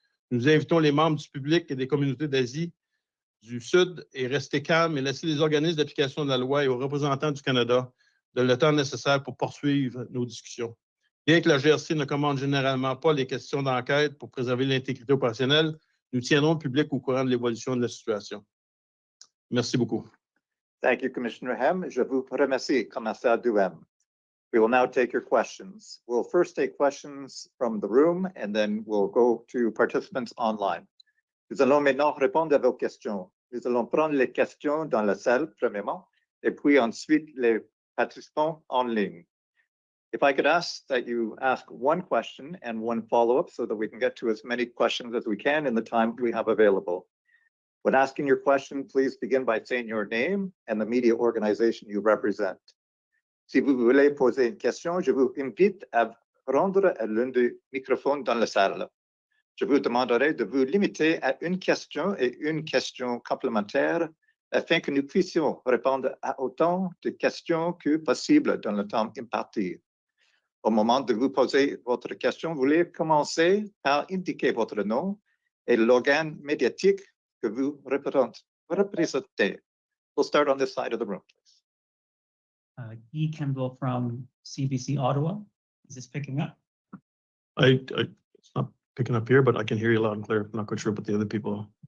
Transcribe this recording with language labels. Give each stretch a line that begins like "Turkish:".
French: Nous invitons les membres du public et des communautés d'Asie du Sud à rester calmes et laisser les organismes d'application de la loi et aux représentants du Canada le temps nécessaire pour poursuivre nos discussions. Bien que la GRC ne commande généralement pas les questions d'enquête pour préserver l'intégrité opérationnelle, nous tiendrons le public au courant de l'évolution de la situation. Merci beaucoup.
English: Thank you, Commissioner Hem.
French: Je vous remercie, Commissaire Duhem.
English: We will now take your questions. We'll first take questions from the room and then we'll go to participants online.
French: Nous allons maintenant répondre à vos questions. Nous allons prendre les questions dans la salle, premièrement, et puis ensuite les participants en ligne.
English: If I could ask that you ask one question and one follow-up so that we can get to as many questions as we can in the time we have available. When asking your question, please begin by saying your name and the media organization you represent.
French: Si vous voulez poser une question, je vous invite à rendre à l'un des microphones dans la salle. Je vous demanderai de vous limiter à une question et une question complémentaire afin que nous puissions répondre à autant de questions que possible dans le temps imparti. Au moment de vous poser votre question, veuillez commencer par indiquer votre nom et l'organe médiatique que vous représentez.
English: We'll start on this side of the room, please. Guy Campbell from CBC Ottawa. Is this picking up? It's not picking up here, but I can hear you loud and clear. I'm not quite sure about the other people.